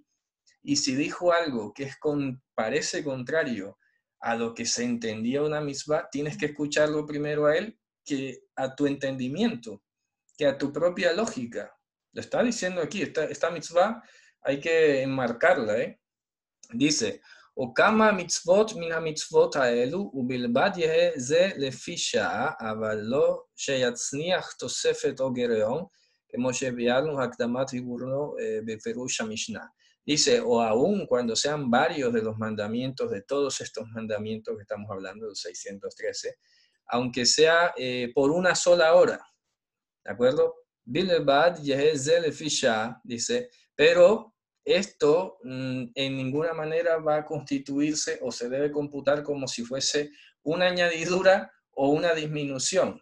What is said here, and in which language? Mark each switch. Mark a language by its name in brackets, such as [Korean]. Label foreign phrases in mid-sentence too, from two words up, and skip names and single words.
[Spanish] Y si dijo algo que parece contrario a lo que se entendía una mitzvah, tienes que escucharlo primero a él que a tu entendimiento, que a tu propia lógica. Lo está diciendo aquí, esta mitzvah hay que enmarcarla, ¿eh? [Hebrew] Dice, או כמה מצוות מן המצוות האלו, ובלבד יהא זה לפי שעה, אבל לא שיצניח תוספת או גירעון, כמו שהביארנו הקדמת דיברנו בפירוש המשנה. [Spanish] Dice, o aún cuando sean varios de los mandamientos, de todos estos mandamientos que estamos hablando, los 613, aunque sea por una sola hora, ¿de acuerdo? [Hebrew] ובלבד יהא זה לפי שעה, [Spanish] dice, pero esto en ninguna manera va a constituirse o se debe computar como si fuese una añadidura o una disminución.